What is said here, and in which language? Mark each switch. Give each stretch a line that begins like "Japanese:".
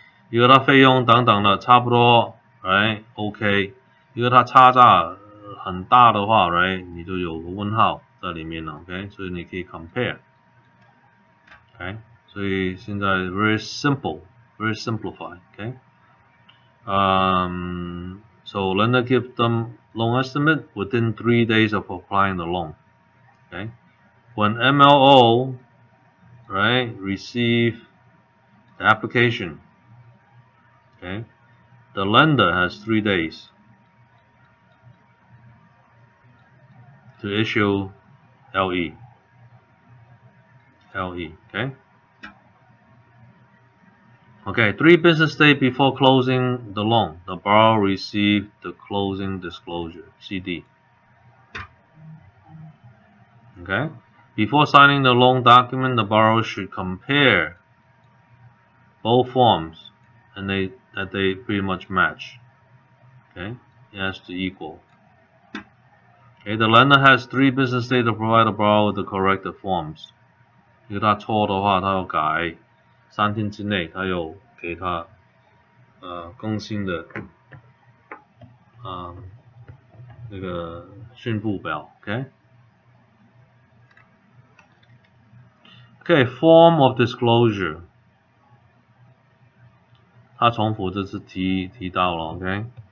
Chinese: 如果它费用等等的差不多 ，right， OK， 如果它差价很大的话 ，right， 你就有个问号在里面了 ，OK， 所以你可以 compare，OK， 所以现在 very simple，very simplified，OK。 So lender gives them loan estimate within 3 days of applying the loan.
English: Okay. When MLO, right, receive the application, okay, the lender has 3 days to issue LE. Okay. Okay, 3 business days before closing the loan, the borrower received the closing disclosure, CD. Okay. Before signing the loan document, the borrower should compare both forms and that they pretty much match. Okay, it has to equal. Okay, the lender has 3 business days to provide the borrower with the corrected forms.
Chinese: 如果他错的话，他要改，3天之内他有给他更新的那个宣布表 ，OK。 Okay, form of disclosure，他重复这次提到了 ，OK。